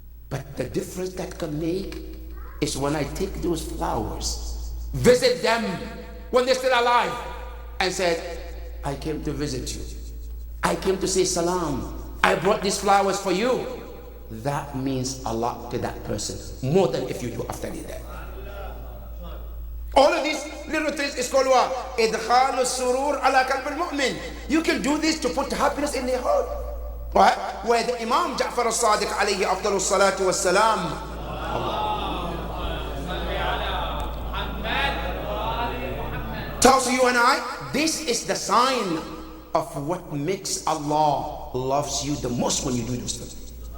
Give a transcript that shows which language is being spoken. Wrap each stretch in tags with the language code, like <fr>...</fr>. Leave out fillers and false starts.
<en>But the difference that can make is when I take those flowers, visit them when they're still alive, and said, I came to visit you. I came to say salam. I brought these flowers for you. That means a lot to that person, more than if you do after they're dead. All of these little things is called what?</en> <ar>إدخال السرور على قلب المؤمن.</ar> <en>You can do this to put happiness in their heart. Right? Where the Imam Ja'far al-Sadiq</en> <ar>alayhi afdalu salatu wassalam</ar> <en>tells you and I, this is the sign of what makes Allah loves you the most when you do those things.</en>